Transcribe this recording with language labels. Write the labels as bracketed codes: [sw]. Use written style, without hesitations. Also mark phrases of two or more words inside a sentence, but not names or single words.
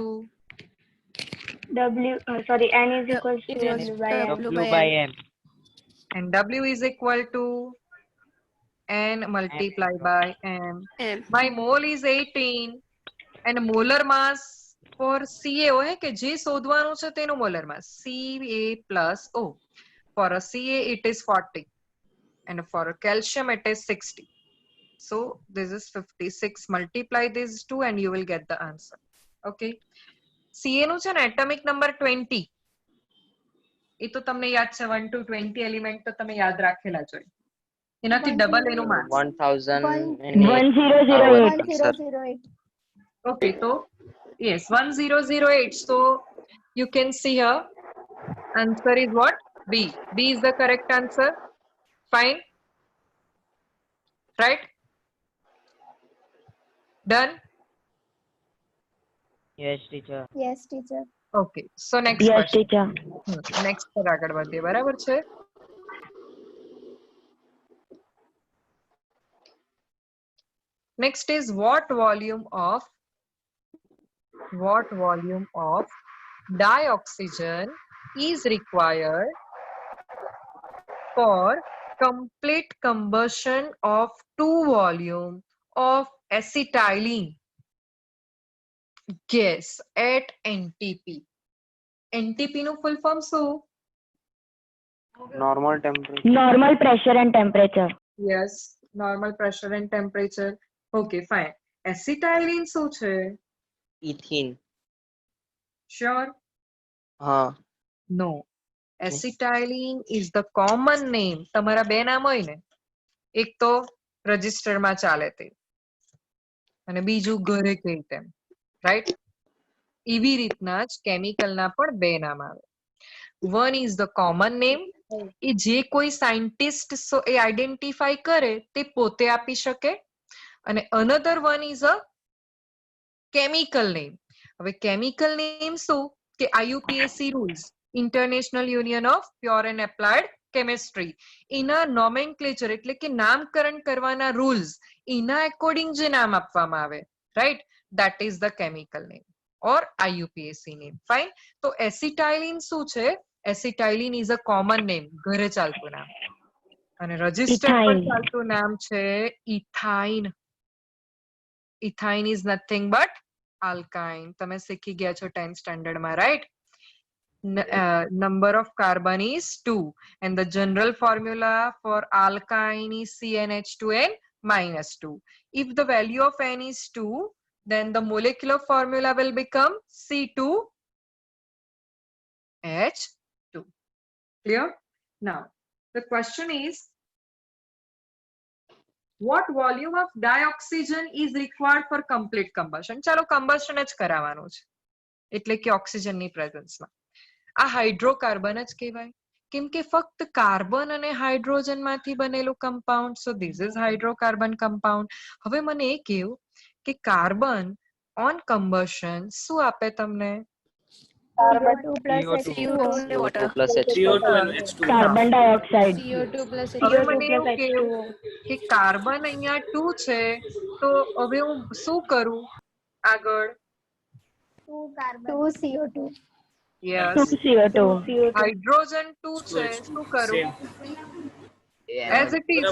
[en] N is equal to W by M. W by M. And W is equal to N multiplied by M. My mole is 18 and molar mass for CaO [hi] है कि [gu] જે શોધવાનું છે તેનું [en] molar mass Ca plus O. For a Ca it is 40 and for a calcium it is 60. So this is 56. Multiply these two and you will get the answer. Okay. [gu] Ca નું છે ને એટમિક નંબર 20 એ તો તમને યાદ છે 1 to 20 એલિમેન્ટ તો તમે યાદ રાખેલા જ હોય એનાથી ડબલ એનું માસ [en] 1008. Okay, so yes 1008 so you can see here answer is what B is the correct answer fine right done Yes, teacher. Yes, teacher. okay so next Yes, ક્વેશ્ચન teacher. [gu] નેક્સ્ટ પર આગળ વધીએ બરાબર છે [en] next is what volume of dioxygen is required for complete combustion of 2 volume of acetylene gas at NTP. [gu] NTP નું [en] full form [gu] શું? [en] Normal temperature. Normal pressure and temperature. Yes, normal pressure and temperature. Okay, fine. Acetylene [gu] શું છે? [en] Ethene. Sure? [gu] હા. [en] No. Acetylene is the common name. [gu] તમારા બે નામ હોય ને એક તો રજિસ્ટરમાં ચાલે તે અને બીજું ઘરે કહે તેમ રાઈટ એવી રીતના જ કેમિકલના પણ બે નામ આવે [en] one is the common name [gu] એ જે કોઈ સાયન્ટિસ્ટ એ આઈડેન્ટિફાઈ કરે તે પોતે આપી શકે અને અનધર [en] one is a chemical name [gu] હવે [en] chemical name [gu] શું કે [en] IUPAC rules International Union of Pure and Applied Chemistry [gu] એના નોમેનક્લેચર એટલે કે નામકરણ કરવાના રૂલ્સ એના એકોર્ડિંગ જે નામ આપવામાં આવે રાઈટ [en] that is the chemical name or IUPAC name fine [gu] તો acetylene શું છે [en] acetylene is a common name [gu] ઘરે ચાલતું નામ અને રજિસ્ટર્ડ પર [en] Ethyne. [gu] ચાલતું નામ છે [en] ethyne ethyne is nothing but alkyne [gu] તમે શીખી ગયા છો [en] 10th standard માં right number of carbon is 2 and the general formula for alkyne is CnH2n minus 2 if the value of n is 2 then the molecular formula will become C2H2 clear now the question is what volume of dioxygen is required for complete combustion [gu] ચાલો combustion જ કરાવવાનું છે એટલે કે ઓક્સિજન ની પ્રેઝન્સ માં આ હાઇડ્રોકાર્બન જ કહેવાય કેમ કે ફક્ત કાર્બન અને હાઇડ્રોજન માંથી બનેલું કમ્પાઉન્ડ [en] so this is hydrocarbon compound [gu] હવે મને એ કહ્યું કે [en] carbon on combustion [gu] શું આપે તમને [en] CO2 plus CO2. H2O. water. Plus CO2 and H2. Carbon dioxide. CO2 plus [gu] હવે [en] CO2 [gu] મને [en] plus [gu] એવું કેવું [en] H2O. [gu] કે કાર્બન અહીંયા 2 છે તો હવે હું શું કરું આગળ [en] 2 CO2. યસ 2 CO2. [gu] હાઇડ્રોજન 2 છે શું કરું [en] Same. as it is